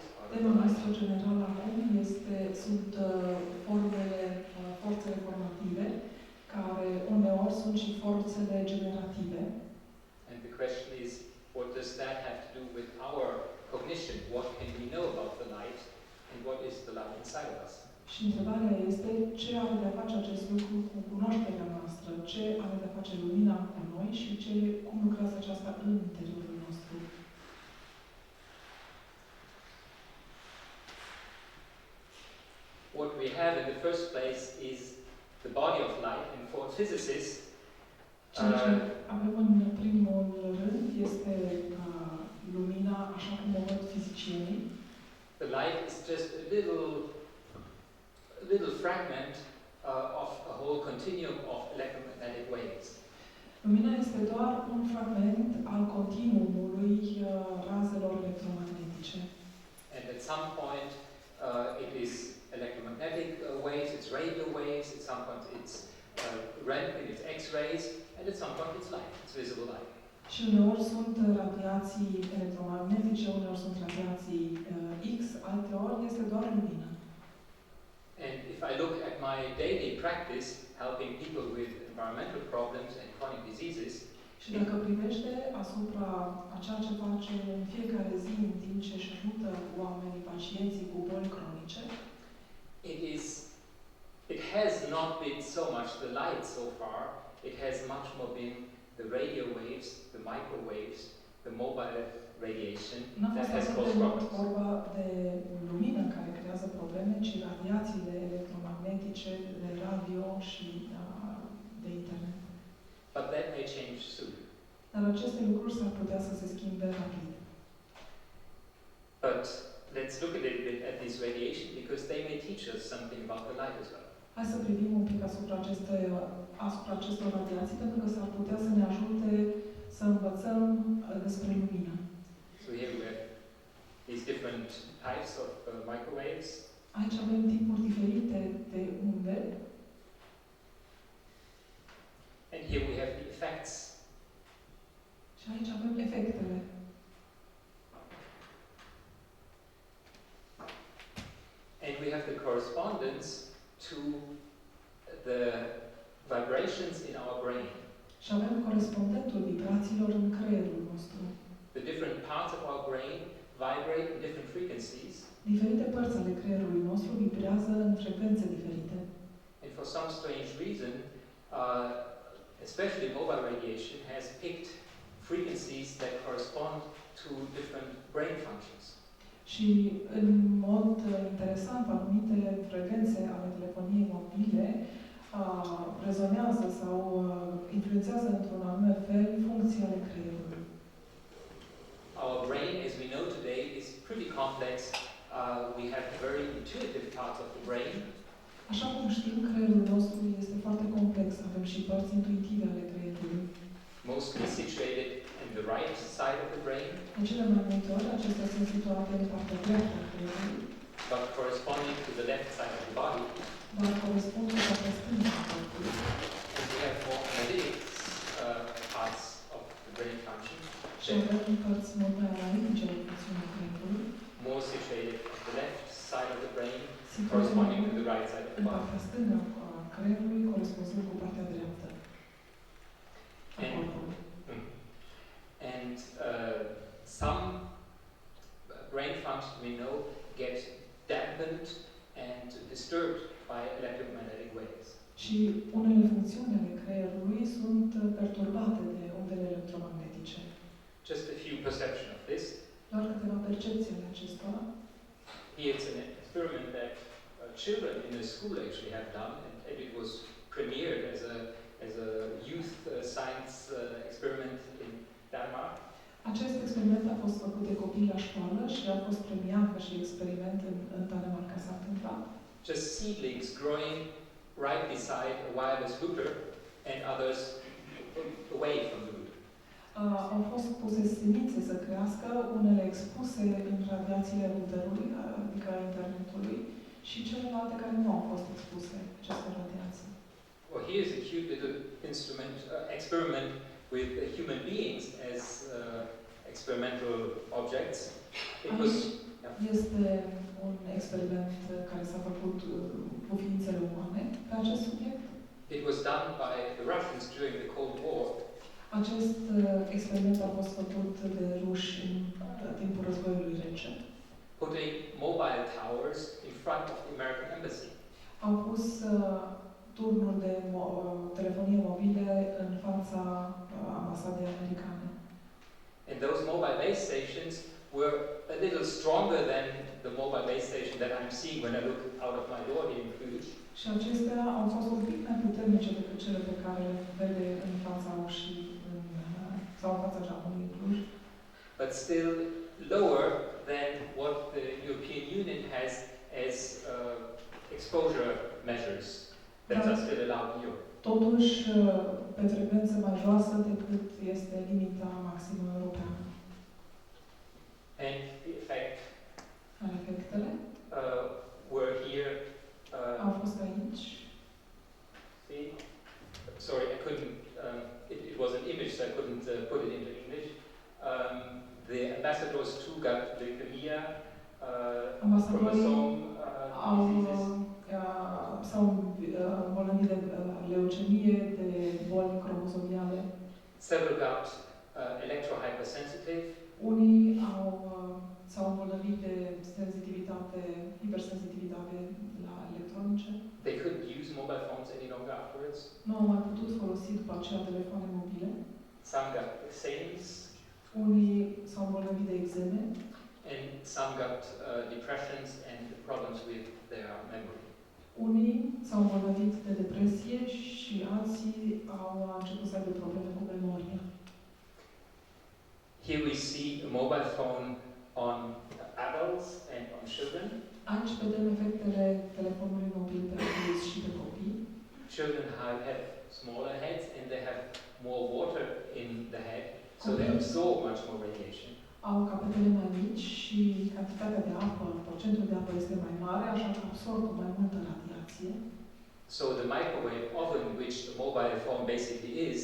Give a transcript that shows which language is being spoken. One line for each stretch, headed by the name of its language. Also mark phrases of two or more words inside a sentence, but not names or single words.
Romanian: Tema noastră generală acum sunt forțele formative, care uneori sunt și forțele generative.
English: And the question is, what does that have to do with our cognition? What can we know about the light, and what is the light inside of us?
Romanian: Și întrebarea este, ce are de a face acest lucru cu cunoașterea noastră? Ce are de a face lumina cu noi și cum lucrează aceasta în interiorul nostru?
English: What we have in the first place is the body of light, and for physicists,
Romanian: Ceea ce avem în primul rând este lumina, așa cum o văd fizicienii.
English: the light is just a little fragment of a whole continuum of electromagnetic waves.
Romanian: Lumina este doar doar un fragment al continuumului razelor electromagnetice.
English: And at some point it is electromagnetic waves, it's radio waves, at some point it's Röntgen, it's X-rays, and at some point it's light, it's visible light.
Romanian: Și uneori sunt radiații electromagnetice, uneori sunt radiații X, alteori este doar lumină.
English: And if I look at my daily practice, helping people with environmental problems and chronic diseases,
Romanian: Și dacă privește asupra a ceea ce face în fiecare zi în timp ce își ajută oamenii, pacienții cu boli cronice,
English: it has not been so much the light so far, it has much more been the radio waves, the microwaves, the mobile radiation that has caused problems.
Romanian: Vorba de lumină care creează probleme, ci radiațiile electromagnetice, de radio și de internet.
English: But that may change soon.
Romanian: Dar aceste lucruri s-ar putea să se schimbe rapid.
English: But let's look a little bit at this radiation because they may teach us something about the light as well.
Romanian: Hai să privim un pic asupra acestor radiații, pentru că s-ar putea să ne ajute să învățăm despre lumină.
English: So here we have these different types of microwaves.
Romanian: Aici avem tipuri diferite de unde.
English: And here we have the effects.
Romanian: Și aici avem efectele.
English: And we have the correspondence to the vibrations in our brain.
Romanian: Și avem corespondentul vibrațiilor în creierul nostru.
English: The different parts of our brain vibrate in different frequencies.
Romanian: Diferite părți ale creierului nostru vibrează în frecvențe diferite.
English: And for some strange reason, especially mobile radiation has picked frequencies that correspond to different brain functions.
Romanian: Și în mod interesant, anumite frecvențe ale telefoniei mobile rezonează sau influențează într-un anume fel funcții ale creierului.
English: Our brain, as we know today, is pretty complex. We have very intuitive parts of the brain.
Romanian: Așa cum știm, creierul nostru este foarte complex. Avem și părți intuitive ale creierului.
English: Mostly situated in the right side of the brain.
Romanian: De cele mai multe ori, acestea sunt situate în partea dreaptă a creierului.
English: But corresponding to the left side of the body.
Romanian: Dar corespund cu partea stângă a corpului.
English: And we have more analytic parts of the brain function.
Romanian: Și avem părți mult mai analitice ale funcțiunii creierului.
English: More situated at the left side of the brain, corresponding to the right side of the
Romanian: în
English: body.
Romanian: partea stângă a creierului, corespunzând cu partea dreaptă a corpului.
English: And some brain functions we know get dampened and disturbed by electromagnetic waves.
Romanian: Și unele funcțiuni ale creierului sunt perturbate de undele electromagnetice.
English: Just a few perception of this.
Romanian: Doar câteva percepții ale acestora.
English: Here it's an experiment that children in a school actually have done, and it was premiered as a youth science experiment in Denmark.
Romanian: Acest experiment a fost făcut de copii la școală și a fost premiat ca și experiment în Danemarca s-a întâmplat.
English: Just seedlings growing right beside a wireless router and others away from the router.
Romanian: Au fost puse semințe să crească, unele expuse în radiațiile routerului, adică a internetului, și celelalte care nu au fost expuse acestor radiații.
English: Well, here's a cute little experiment with human beings as experimental objects. It was
Romanian: Este un experiment care s-a făcut cu ființele umane pe acest subiect.
English: It was done by the Russians during the Cold War.
Romanian: Acest experiment a fost făcut de ruși în timpul războiului rece.
English: Putting mobile towers in front of the American embassy.
Romanian: Au pus turnuri de telefonie mobile în fața ambasadei americane.
English: And those mobile base stations were a little stronger than the mobile base station that I'm seeing when I look out of my door here in Cluj.
Romanian: Și acestea au fost un pic mai puternice decât cele pe care le vede în fața ușii sau în fața geamului în Cluj.
English: But still lower than what the European Union has as exposure measures that are still allowed in Europe.
Romanian: totuși pe frecvență mai joasă decât este limita maximă europeană.
English: And the effect
Romanian: Efectele
English: were here.
Romanian: au fost aici.
English: See? Sorry, I couldn't. It was an image, so I couldn't put it into English. The ambassadors too got leukemia, chromosome diseases.
Romanian: S-au îmbolnăvit de leucemie, de boli cromozomiale.
English: Several got electrohypersensitive.
Romanian: Unii s-au îmbolnăvit de sensitivitate, hipersensitivitate la electronice.
English: They couldn't use mobile phones any longer afterwards.
Romanian: Nu au mai putut folosi după aceea telefoane mobile.
English: Some got eczemes.
Romanian: Unii s-au îmbolnăvit de eczeme.
English: And some got depressions and problems with their memory.
Romanian: Unii s-au îmbolnăvit de depresie și alții au început să aibă probleme cu memoria.
English: Here we see a mobile phone on adults and on children.
Romanian: Aici vedem efectele telefonului mobil pe adulți și pe copii.
English: Children have smaller heads and they have more water in the head, so they absorb much more radiation.
Romanian: Au capetele mai mici și cantitatea de apă, procentul de apă este mai mare, așa că absorb mai multă radiație.
English: So the microwave oven, which the mobile phone basically is,